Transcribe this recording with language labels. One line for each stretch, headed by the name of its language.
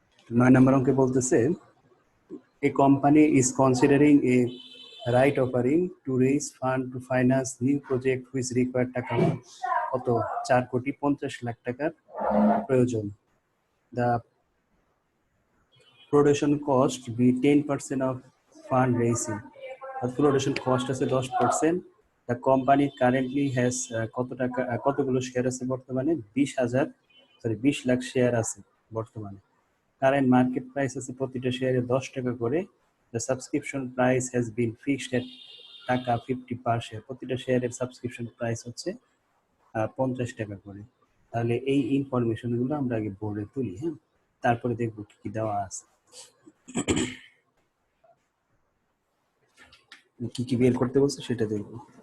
Bangla: 9 নম্বর অঙ্কে বলতেছে
English: a company is considering a right offering to raise fund to finance new project which require
Bangla: টাকা কত 4,50,00,000 টাকার প্রয়োজন।
English: The production cost be 10% of fund raising. The production cost আছে 10%. The company currently has
Bangla: কত টাকা কতগুলো শেয়ার আছে বর্তমানে 20 লাখ শেয়ার আছে বর্তমানে। Current market price আছে প্রতিটা শেয়ারে 10 টাকা করে।
English: The subscription price has been fixed at টাকা 50 per share.
Bangla: প্রতিটা শেয়ারের সাবস্ক্রিপশন প্রাইস হচ্ছে 50 টাকা করে। তাহলে এই ইনফরমেশনগুলো আমরা আগে বোর্ডে তুলি, হ্যাঁ, তারপরে দেখবো কি কি দেওয়া আছে, কি কি বের করতে বলছে সেটা দেখবো।